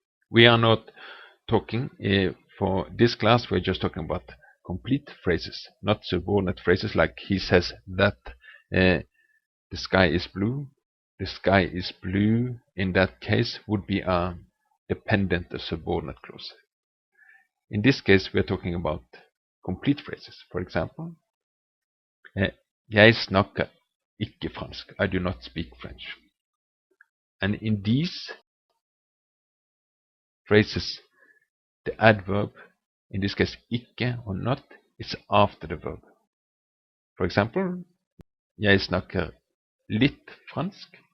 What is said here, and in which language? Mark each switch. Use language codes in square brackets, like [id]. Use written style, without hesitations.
[en] We are not talking, for this class, we're just talking about complete phrases, not subordinate phrases like he says that the sky is blue. The sky is blue, in that case, would be a dependent or subordinate clause. In this case, we are talking about complete phrases. For example, [no] jeg snakker ikke fransk. [en] I do not speak French. And in these phrases, the adverb, in this case ikke or not, is after the verb. For example, [no] jeg snakker litt fransk.